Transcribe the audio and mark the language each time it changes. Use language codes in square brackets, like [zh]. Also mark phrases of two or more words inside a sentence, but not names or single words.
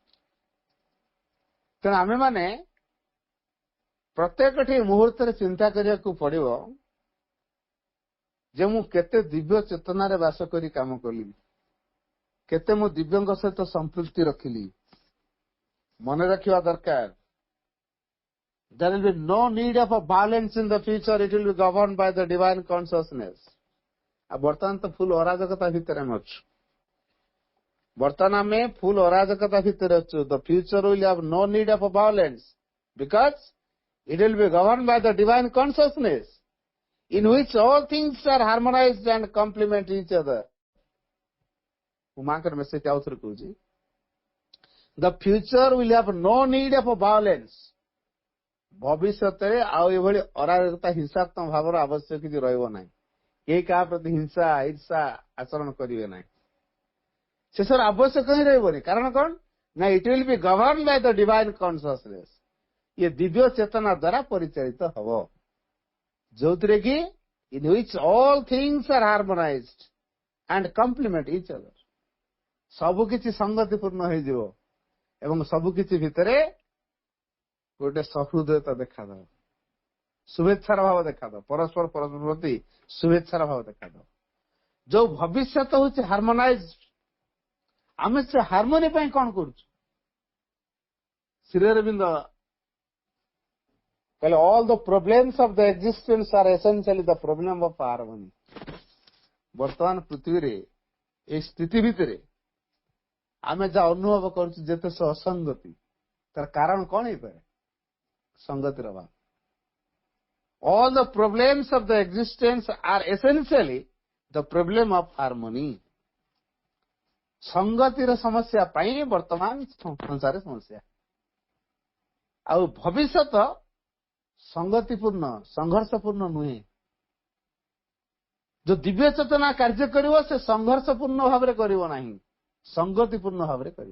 [or] ତେଣୁ ଆମେମାନେ ପ୍ରତ୍ୟେକଟି ମୁହୂର୍ତ୍ତରେ ଚିନ୍ତା କରିବାକୁ ପଡିବ ଯେ ମୁଁ କେତେ ଦିବ୍ୟ ଚେତନାରେ ବାସ କରି କାମ କଲି, କେତେ ମୁଁ ଦିବ୍ୟଙ୍କ ସହିତ ସମ୍ପୃକ୍ତି ରଖିଲି। ମନେ ରଖିବା ଦରକାର, [en] there will be no need of a violence in the future, it will be governed by the divine consciousness. [or] ଆଉ ବର୍ତ୍ତମାନ ତ ଫୁଲ ଅରାଜକତା ଭିତରେ ଆମେ ଅଛୁ। ବର୍ତ୍ତମାନ ଆମେ ଫୁଲ ଅରାଜକତା ଭିତରେ ଅଛୁ। [en] The future will have no need of a violence because it will be governed by the divine consciousness in which all things are harmonized and complement each other. [or] ମୁଁ ମାଙ୍କର ମେସେଜ ଆଉଥରେ କହୁଛି, [en] the future will have no need of a violence. [or] ଭବିଷ୍ୟତରେ ଆଉ ଏଭଳି ଅରାଜକତା ହିଂସାତ୍ମକ ଭାବର ଆବଶ୍ୟକ କିଛି ରହିବ ନାହିଁ। କେହି କାହା ପ୍ରତି ହିଂସା ଈର୍ଷା ଆଚରଣ କରିବେ ନାହିଁ। ଶେଷର ଆବଶ୍ୟକ ହିଁ ରହିବନି। କାରଣ କଣ ନା, [en] it will be govern by the divine consciousness. [or] ଇଏ ଦିବ୍ୟ ଚେତନା ଦ୍ୱାରା ପରିଚାଳିତ ହବ, ଯୋଉଥିରେ କି [en] in which all things are harmonized and complement each other. [or] ସବୁ କିଛି ସଂଗତିପୂର୍ଣ୍ଣ ହେଇଯିବ ଏବଂ ସବୁ କିଛି ଭିତରେ ଗୋଟେ ସହୃଦୟତା ଦେଖାଦେବ, ଶୁଭେଚ୍ଛାର ଭାବ ଦେଖାଦେବ, ପରସ୍ପର ପ୍ରତି ଶୁଭେଚ୍ଛାର ଭାବ ଦେଖାଦେବ। ଯୋଉ ଭବିଷ୍ୟତ ହଉଛି ହାର୍ମୋନାଇଜ, ଆମେ ସେ ହାର୍ମୋନି ପାଇଁ କଣ କରୁଛୁ? ଶ୍ରୀ ଅରବିନ୍ଦ କହିଲେ, [en] all the problems of the existence are essentially the problem of harmony. [or] ବର୍ତ୍ତମାନ ପୃଥିବୀରେ ଏଇ ସ୍ଥିତି ଭିତରେ ଆମେ ଯାହା ଅନୁଭବ କରୁଛୁ ଯେତେ ଅସଙ୍ଗତି, ତାର କାରଣ କଣ ହେଇପାରେ? ସଂଗତିର ଅଭାବ। [en] All the problems of the existence are essentially the problem of harmony. [or] ସଂଗତିର ସମସ୍ୟା ପାଇଁ ବର୍ତ୍ତମାନ ସଂସାରରେ ସମସ୍ୟା। ଆଉ ଭବିଷ୍ୟତ ସଂଗତିପୂର୍ଣ୍ଣ, ସଂଘର୍ଷପୂର୍ଣ୍ଣ ନୁହେଁ। ଯୋଉ ଦିବ୍ୟ ଚେତନା କାର୍ଯ୍ୟ କରିବ, ସେ ସଂଘର୍ଷପୂର୍ଣ୍ଣ ଭାବରେ କରିବ ନାହିଁ, ସଂଗତିପୂର୍ଣ୍ଣ ଭାବରେ କରିବ।